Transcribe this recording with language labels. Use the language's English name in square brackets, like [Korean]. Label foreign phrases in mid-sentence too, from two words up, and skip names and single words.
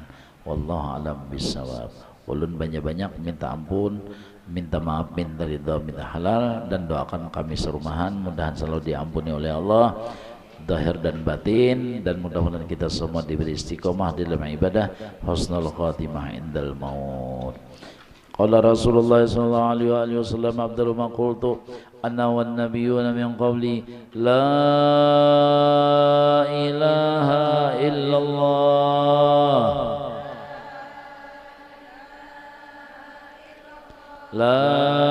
[Arabic] والله أعلم بالصواب. [Banjar] Ulun banyak-banyak minta ampun, minta maaf, minta ridha, minta halal, dan doakan kami serumahan mudahan selalu diampuni oleh Allah zahir dan batin, dan mudah-mudahan kita semua diberi istiqomah dalam ibadah, [Arabic] حسن الخاتمة عند الموت. قال رسول الله صلى الله عليه وسلم، أفضل ما قلت أنا والنبيون من قبلي لا إله إلا الله لا